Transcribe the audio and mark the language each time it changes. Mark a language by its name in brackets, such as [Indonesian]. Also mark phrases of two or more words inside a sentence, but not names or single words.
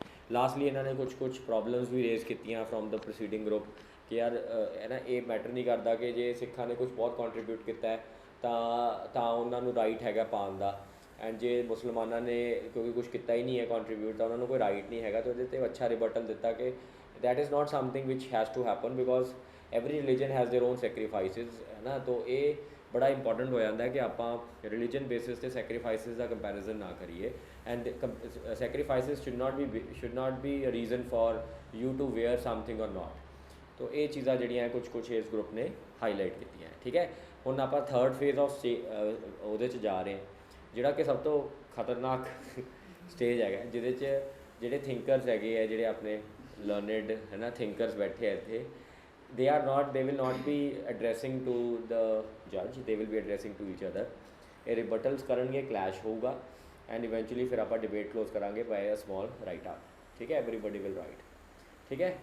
[Punjabi] ਲਾਸਟਲੀ ਇਹਨਾਂ ਨੇ ਕੁਝ ਪ੍ਰੋਬਲਮਸ ਵੀ ਰੇਜ਼ ਕੀਤੀਆਂ [English] from the proceeding group, [Punjabi] ਕਿ ਯਾਰ ਹੈ ਨਾ ਇਹ ਮੈਟਰ ਨਹੀਂ ਕਰਦਾ ਕਿ ਜੇ ਸਿੱਖਾਂ ਨੇ ਕੁਝ ਬਹੁਤ ਕੰਟਰੀਬਿਊਟ ਕੀਤਾ ਹੈ ਤਾਂ ਉਹਨਾਂ ਨੂੰ ਰਾਈਟ ਹੈਗਾ ਪਾਉਣ ਦਾ, ਐਂਡ ਜੇ ਮੁਸਲਮਾਨਾਂ ਨੇ ਕਿਉਂਕਿ ਕੁਝ ਕੀਤਾ ਹੀ ਨਹੀਂ ਹੈ ਕੰਟਰੀਬਿਊਟ ਤਾਂ ਉਹਨਾਂ ਨੂੰ ਕੋਈ ਰਾਈਟ ਨਹੀਂ ਹੈਗਾ। ਤਾਂ ਉਹਦੇ 'ਤੇ ਅੱਛਾ ਰਿਬਟਲ ਦਿੱਤਾ ਕਿ [English] that is not something which has to happen because every religion has their own sacrifices, [Punjabi] ਹੈ ਨਾ। ਤਾਂ ਇਹ ਬੜਾ ਇੰਪੋਰਟੈਂਟ ਹੋ ਜਾਂਦਾ ਹੈ ਕਿ ਆਪਾਂ [English] religion basis [Punjabi] 'ਤੇ ਸੈਕਰੀਫਾਈਸਿਸ ਦਾ ਕੰਪੈਰੀਜ਼ਨ ਨਾ ਕਰੀਏ, [English] and sacrifices should not be a reason for you to wear something or not। [Punjabi] ਤਾਂ ਇਹ ਚੀਜ਼ਾਂ ਜਿਹੜੀਆਂ ਕੁਝ ਇਸ ਗਰੁੱਪ ਨੇ ਹਾਈਲਾਈਟ ਕੀਤੀਆਂ, ਠੀਕ ਹੈ। ਹੁਣ ਆਪਾਂ [English] third phase of [Punjabi] ਉਹਦੇ 'ਚ ਜਾ ਰਹੇ ਹਾਂ, ਜਿਹੜਾ ਕਿ ਸਭ ਤੋਂ ਖਤਰਨਾਕ ਸਟੇਜ ਹੈਗਾ, ਜਿਹਦੇ 'ਚ ਜਿਹੜੇ ਥਿੰਕਰਸ ਹੈਗੇ ਆ, ਜਿਹੜੇ ਆਪਣੇ ਲਰਨਡ ਹੈ ਨਾ ਥਿੰਕਰਸ ਬੈਠੇ ਆ ਇੱਥੇ, [English] they will not be addressing to the judge, they will be addressing to each other। [Punjabi] ਇਹ ਰਿਬਟਲਸ ਕਰਨਗੇ, ਕਲੈਸ਼ ਹੋਊਗਾ, ਐਂਡ ਇਵੈਂਚੁਅਲੀ ਫਿਰ ਆਪਾਂ [English] debate close [Punjabi] ਕਰਾਂਗੇ [English] by a small write up, [Punjabi] ਠੀਕ ਹੈ। [English] everybody will write, [Punjabi] ਠੀਕ ਹੈ।